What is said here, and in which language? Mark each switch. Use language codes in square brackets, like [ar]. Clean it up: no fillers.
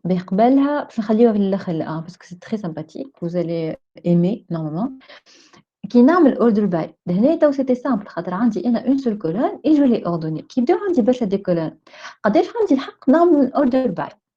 [ar] باهي قبلها باش نخليوها في الاخر ل1 [fr] parce que c'est très sympathique. Vous allez aimer normalement. [ar] كي نعمل order by لهنا تو [fr] c'était simple [ar] خاطر عندي انا [fr] une seule colonne et je l'ai ordonnée. [ar] كي يبداو عندي برشا دي colonnes قداش عندي الحق نعمل order by؟